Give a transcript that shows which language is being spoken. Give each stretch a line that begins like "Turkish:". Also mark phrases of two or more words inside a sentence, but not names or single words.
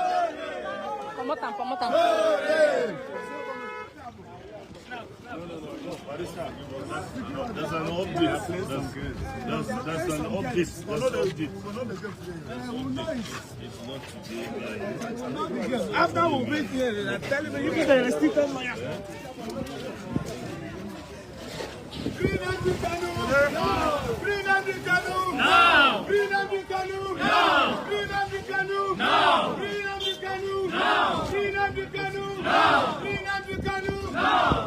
English: There's an update. That's an update. It's not today. After we meet here, they're telling me you can restrict my Free Nnamdi Kanu! No! Free Nnamdi Kanu! No! Free Nnamdi Kanu! No! Free Nnamdi Kanu! No! Free Nnamdi Kanu! No! Free Nnamdi Kanu! No! Free Nnamdi Kanu! No!